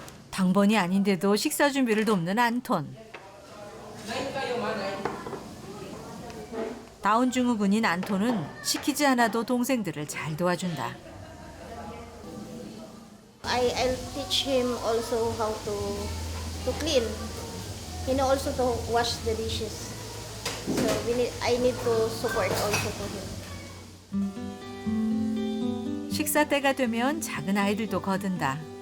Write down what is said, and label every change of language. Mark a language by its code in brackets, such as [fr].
[ko] 당번이 아닌데도 식사 준비를 돕는 안톤. 다운 증후군인 안톤은 시키지 않아도 동생들을 잘 도와준다. [en] I'll teach him also how to clean. He know also to wash the dishes. So I need to support also for him. [ko] 식사 때가 되면 작은 아이들도 거든다.